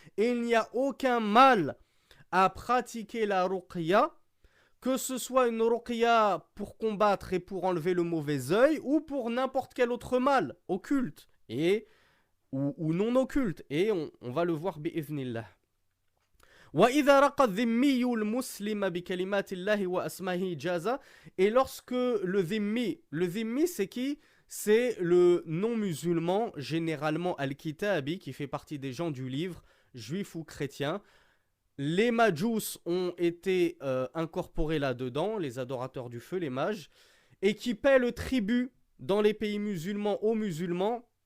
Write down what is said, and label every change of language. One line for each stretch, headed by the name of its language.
French: Et il n'y a aucun mal à pratiquer la ruqya, que ce soit une ruqya pour combattre et pour enlever le mauvais œil ou pour n'importe quel autre mal occulte ou non occulte. Et on va le voir bi'idhnillah.
Arabic: وَإِذَا رَقَى الذِّمِّيُّ الْمُسْلِمَ بِكَلِمَاتِ اللَّهِ وَأَسْمَائِهِ جَازَ.
French: Et lorsque le dhimmi c'est qui? c'est le non-musulman, généralement al-Kitabi, qui fait partie des gens du livre, juifs ou chrétiens. Les Majous ont été incorporés là-dedans, les adorateurs du feu, les mages, et qui paient le tribut dans les pays musulmans aux musulmans.